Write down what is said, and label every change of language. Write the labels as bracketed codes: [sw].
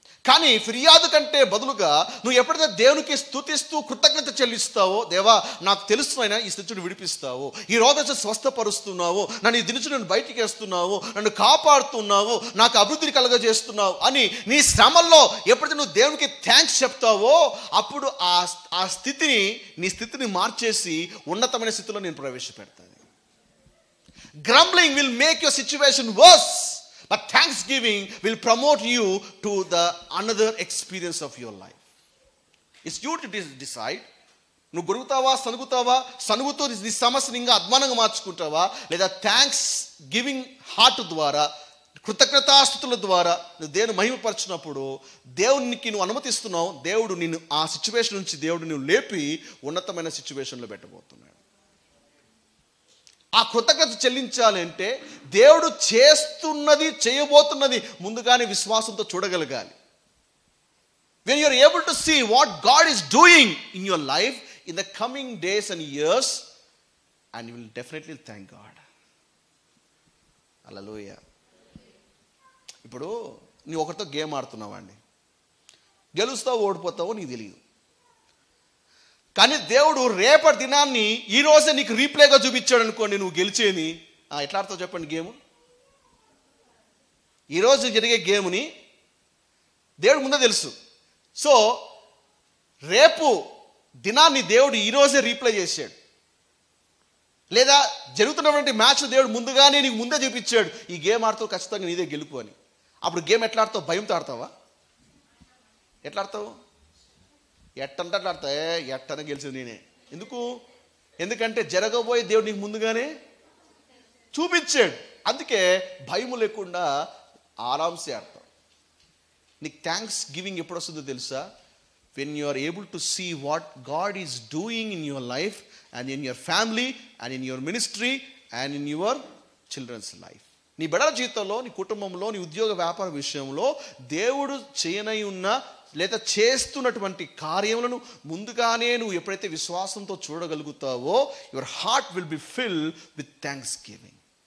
[te] కానీ ఫిర్యాదు కంటే బదులుగా నువ్వు ఎప్పుడైతే దేవునికి స్తుతిస్తూ కృతజ్ఞత చెల్లిస్తావో, దేవా నాకు తెలుస్తున్నా ఈ స్థితిని విడిపిస్తావు, ఈ రోగం స్వస్థపరుస్తున్నావు, నన్ను ఈ దినుచు నన్ను బయటికి వేస్తున్నావు, నన్ను కాపాడుతున్నావు, నాకు అభివృద్ధిని కలగజేస్తున్నావు అని నీ శ్రమల్లో ఎప్పుడైతే నువ్వు దేవునికి థ్యాంక్స్ చెప్తావో, అప్పుడు ఆ స్థితిని, నీ స్థితిని మార్చేసి ఉన్నతమైన స్థితిలో నేను ప్రవేశపెడతాను. [en] Grumbling will make your situation worse, but thanksgiving will promote you to the another experience of your life. It's you to decide. [te] నువ్వు గొరుగుతావా, సనుగుతూ నీ సమస్యని ఇంకా అధ్వానంగా మార్చుకుంటావా, లేదా [en] thanksgiving heart [te] ద్వారా, కృతజ్ఞతాస్తుతుల ద్వారా నువ్వు దేవుని మహిమపరచినప్పుడు దేవునికి నువ్వు అనుమతిస్తున్నావు, దేవుడు నిన్ను ఆ సిచ్యువేషన్ నుంచి దేవుడు నువ్వు లేపి ఉన్నతమైన సిచ్యువేషన్లో పెట్టబోతున్నాడు. ఆ కృతజ్ఞత చెల్లించాలి అంటే దేవుడు చేస్తున్నది, చేయబోతున్నది ముందుగానే విశ్వాసంతో చూడగలగాలి. [en] when you are able to see what God is doing in your life in the coming days and years, and you will definitely thank God. Hallelujah. [te] ఇప్పుడు నువ్వు ఒకరితో గేమ్ ఆడుతున్నావండి, గెలుస్తావు ఓడిపోతావో నీకు తెలియదు, కానీ దేవుడు రేపటి దినాన్ని ఈ రోజే నీకు రీప్లేగా చూపించాడు అనుకోండి, నువ్వు గెలిచేది ఎట్లా ఆడతావు చెప్పండి? గేము ఈరోజు జరిగే గేమ్ని దేవుడు ముందే తెలుసు. సో రేపు దినాన్ని దేవుడు ఈరోజే రీప్లే చేశాడు, లేదా జరుగుతున్నటువంటి మ్యాచ్ దేవుడు ముందుగానే నీకు ముందే చూపించాడు, ఈ గేమ్ ఆడుతావు ఖచ్చితంగా నీదే గెలుపు అని. అప్పుడు గేమ్ ఎట్లా ఆడతావు? భయంతో ఆడతావా? ఎట్లా ఆడతావు? ఎట్టంటే అట్లా ఆడతా, ఎట్టనే గెలిచింది నేనే. ఎందుకంటే జరగబోయే దేవుడు నీకు ముందుగానే చూపించాడు. అందుకే భయం లేకుండా ఆరాంసే ఆడతావు. నీకు థ్యాంక్స్ గివింగ్ ఎప్పుడు వస్తుందో తెలుసా? [en] when you are able to see what God is doing in your life and in your family and in your ministry and in your children's life. [te] నీ బిడ్డల జీవితంలో, నీ కుటుంబంలో, నీ ఉద్యోగ వ్యాపార విషయంలో దేవుడు చేయనై ఉన్న లేదా చేస్తున్నటువంటి కార్యములను ముందుగానే నువ్వు ఎప్పుడైతే విశ్వాసంతో చూడగలుగుతావో, [en] Your heart will be filled with thanksgiving.